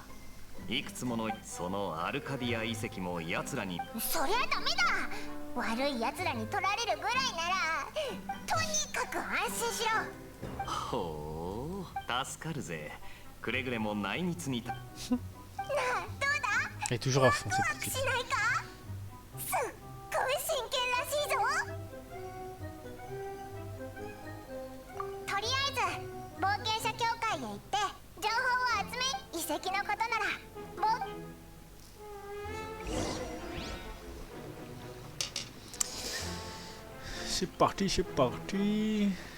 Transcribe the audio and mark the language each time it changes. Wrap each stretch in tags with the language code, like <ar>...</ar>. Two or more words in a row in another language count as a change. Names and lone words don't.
<ja>いくつものそのアルカディア遺跡も奴らに。そりゃダメだ。悪い奴らに取られるぐらいならとにかく安心しろ。ほう、助かるぜ。くれぐれも内密に。なあ、どうだ。</ja> <fr>Elle est toujours à fond,</fr> <ja>ワ</ja> <fr>cette</fr> <ja>ク</ja> <fr>petite.</fr> <ja>しないか。すっごい真剣らしいぞ。とりあえず冒険者協会へ行って情報を集め。遺跡のことなら</ja> <fr>C'est parti, c'est parti.</fr>